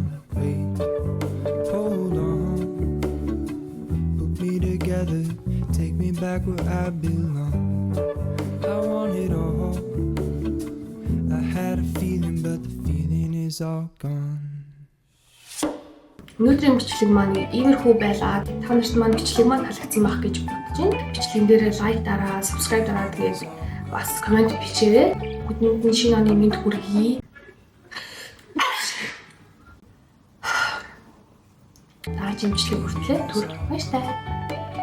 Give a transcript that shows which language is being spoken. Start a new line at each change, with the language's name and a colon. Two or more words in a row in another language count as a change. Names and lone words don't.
English: Wait, hold on, put me together, take me back where I belong. I want it all. I had a feeling, but the feeling is all gone.
Mongolian: Өнөөдрийн бичлэг маань иймэрхүү байлаа. Та нарт маань бичлэг маань таалагдсан байх гэж бодож байна. Бичлэгэн дээр лайк дараа, subscribe дараа, тэгээд бас комент бичээрэй. Бүгдэнд шинэ оны мэнд хүргэе. Дараагийн бичлэг хүртлээр түр баяртай.